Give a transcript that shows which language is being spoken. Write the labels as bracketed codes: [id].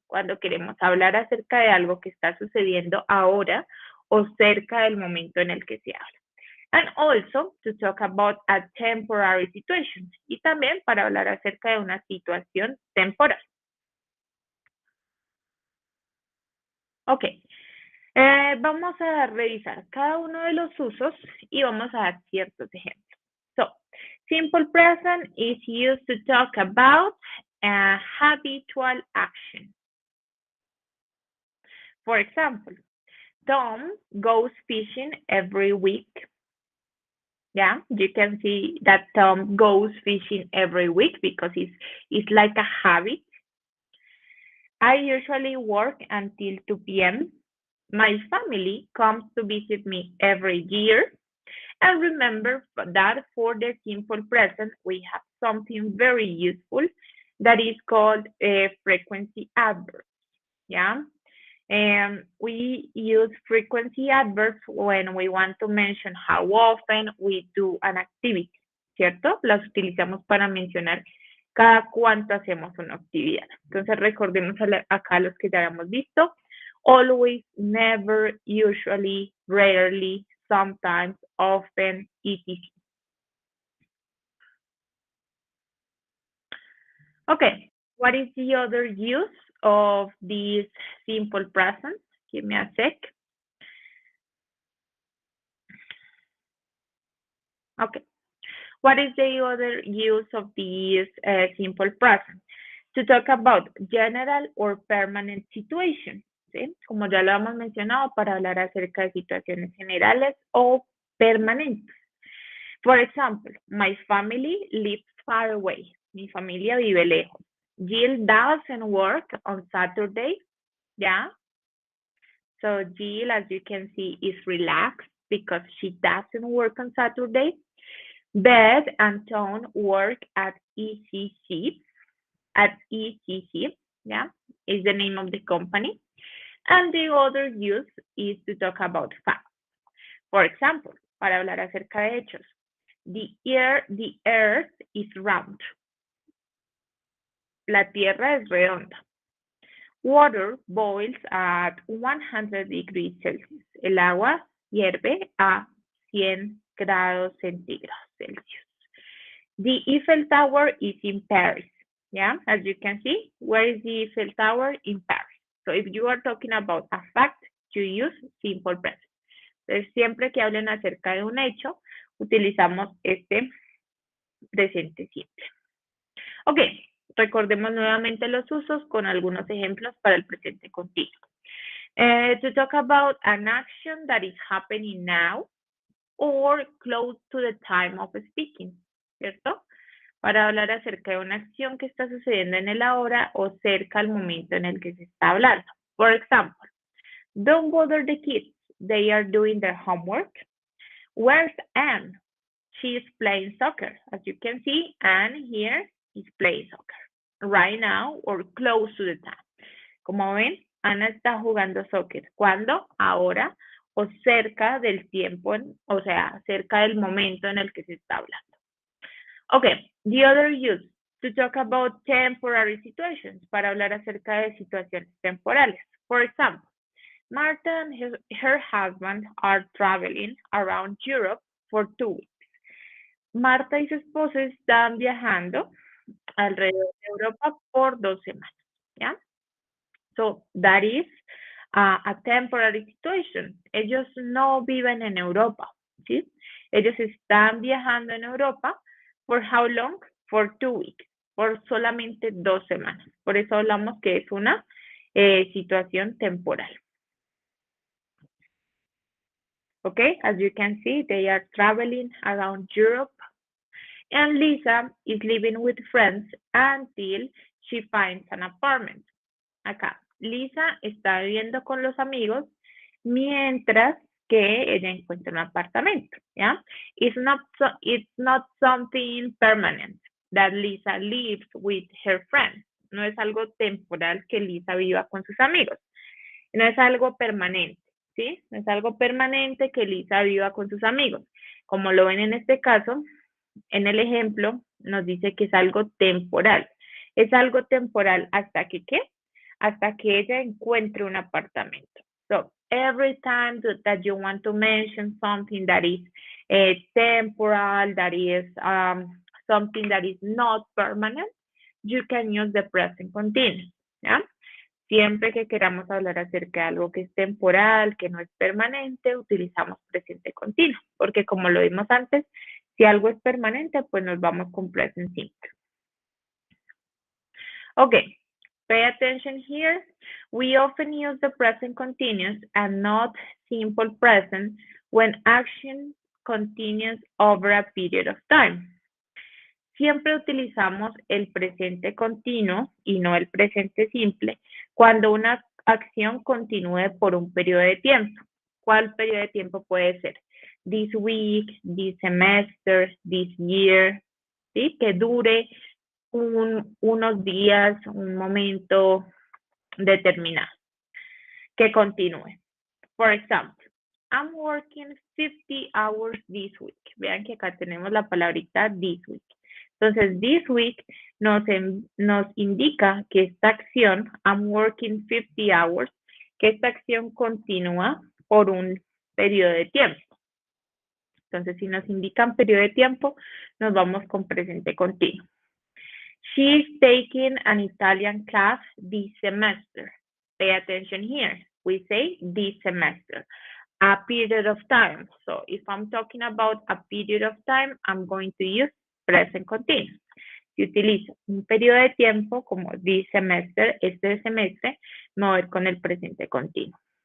[es] Cuando queremos hablar acerca de algo que está sucediendo ahora o cerca del momento en el que se habla. [en] And also to talk about a temporary situation. [es] Y también para hablar acerca de una situación temporal. Ok. Vamos a revisar cada uno de los usos y vamos a dar ciertos ejemplos. [en] So, simple present is used to talk about a habitual action. For example, Tom goes fishing every week. Yeah, you can see that Tom goes fishing every week because it's like a habit. I usually work until 2 p.m. My family comes to visit me every year. And remember that for the simple present, we have something very useful that is called a frequency adverb. Yeah. We use frequency adverbs when we want to mention how often we do an activity, [es] ¿cierto? Las utilizamos para mencionar cada cuánto hacemos una actividad. Entonces recordemos acá los que ya habíamos visto. [en] Always, never, usually, rarely, sometimes, often, etc. Okay, what is the other use of these simple present? Give me a sec. Okay. What is the other use of these simple present? To talk about general or permanent situation. [es] ¿Sí? Como ya lo hemos mencionado, para hablar acerca de situaciones generales o permanentes. [en] For example, my family lives far away. [es] Mi familia vive lejos. [en] Jill doesn't work on Saturday. Yeah. So Jill, as you can see, is relaxed because she doesn't work on Saturday. Beth and Tom work at ECC. At ECC, yeah, is the name of the company. And the other use is to talk about facts. For example, [es] para hablar acerca de hechos. [en] The earth is round. [es] La tierra es redonda. [en] Water boils at 100 degrees Celsius. [es] El agua hierve a 100 grados centígrados Celsius. [en] The Eiffel Tower is in Paris. Yeah, as you can see, where is the Eiffel Tower? In Paris. So if you are talking about a fact, you use simple present. [es] Entonces, siempre que hablen acerca de un hecho, utilizamos este presente simple. Ok, recordemos nuevamente los usos con algunos ejemplos para el presente continuo. [en] To talk about an action that is happening now or close to the time of speaking, [es] ¿cierto? Para hablar acerca de una acción que está sucediendo en el ahora o cerca al momento en el que se está hablando. [en] For example, don't bother the kids. They are doing their homework. Where's Anne? She is playing soccer. As you can see, Anne here is playing soccer right now or close to the time. [es] Como ven, Ana está jugando soccer. ¿Cuándo? Ahora o cerca del tiempo, o sea, cerca del momento en el que se está hablando. [en] Okay, the other use, to talk about temporary situations, [es] para hablar acerca de situaciones temporales. [en] For example, Martha and her husband are traveling around Europe for 2 weeks. [es] Marta y su esposo están viajando alrededor de Europa por 2 semanas. ¿Ya? [en] So, that is a temporary situation. [es] Ellos no viven en Europa, ¿sí? Ellos están viajando en Europa. [en] ¿For how long? For 2 weeks. [es] Por solamente 2 semanas. Por eso hablamos que es una situación temporal. [en] Okay, as you can see, they are traveling around Europe. And Lisa is living with friends until she finds an apartment. [es] Acá, Lisa está viviendo con los amigos mientras que ella encuentra un apartamento, ¿ya? [en] It's not something permanent that Lisa lives with her friends. [es] No es algo temporal que Lisa viva con sus amigos. No es algo permanente, ¿sí? No es algo permanente que Lisa viva con sus amigos. Como lo ven en este caso, en el ejemplo, nos dice que es algo temporal. Es algo temporal hasta que, ¿qué? Hasta que ella encuentre un apartamento. [en] So, every time that you want to mention something that is temporal, that is something that is not permanent, you can use the present continuous, [es] ¿ya? Siempre que queramos hablar acerca de algo que es temporal, que no es permanente, utilizamos presente continuo, porque como lo vimos antes, si algo es permanente, pues nos vamos con present simple. [en] Okay, pay attention here. We often use the present continuous and not simple present when action continues over a period of time. [es] Siempre utilizamos el presente continuo y no el presente simple cuando una acción continúe por un periodo de tiempo. ¿Cuál periodo de tiempo puede ser? [en] This week, this semester, this year, [es] ¿sí? Que dure unos días, un momento determinado, que continúe. [en] For example, I'm working 50 hours this week. [es] Vean que acá tenemos la palabrita this week. Entonces, this week nos indica que esta acción, [en] I'm working 50 hours, [es] que esta acción continúa por un periodo de tiempo. Entonces, si nos indican periodo de tiempo, nos vamos con presente continuo. [en] She's taking an Italian class this semester. Pay attention here. We say this semester. A period of time. So if I'm talking about a period of time, I'm going to use present continuous. [es] Si utilizo un periodo de tiempo como this semester, este semestre, me voy con el presente continuo.